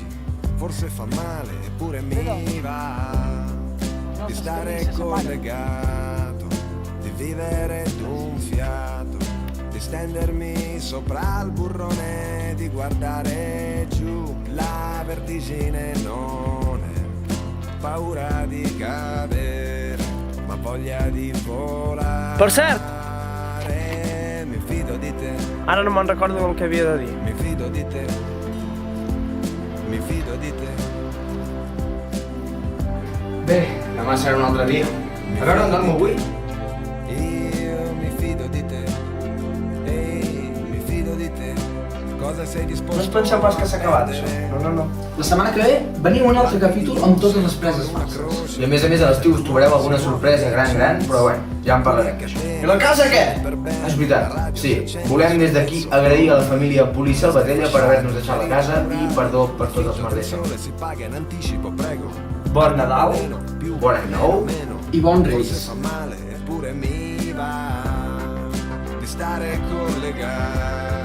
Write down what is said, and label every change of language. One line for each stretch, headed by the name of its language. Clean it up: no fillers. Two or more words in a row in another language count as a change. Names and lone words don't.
Italian: Forse fa male, eppure mi va di stare collegato, di vivere d'un fiato, di stendermi sopra il burrone, di guardare giù. La vertigine non è paura di cadere, ma voglia di volare.
Catalan: Per cert!
Italian: Mi fido di te,
Catalan: Ara no me'n recordo el que havia de dir.
Italian: mi fido di te, mi fido di te.
Catalan: Bé, demà serà un altre dia. A veure on dormo avui.
Italian: Io mi fido di te, ehi, mi fido di te. Cosa sei disposto?
Catalan: No us penseu pas que s'ha acabat, això. No. La setmana que ve venim un altre capítol amb totes les preses falses. I a més, a l'estiu us trobareu alguna sorpresa gran, però bueno, ja en parlarem d'això. I la casa què? És veritat, sí. Volem des d'aquí agrair a la família Puli Salvatella per haver-nos deixat la casa i perdó per tots els merders.
Italian: Si paga in anticipo, prego.
Catalan: Bon Nadal, bon any nou. I bon
Italian: Forse
Catalan: Reis.
Italian: fa male, eppure mi va di stare collegato.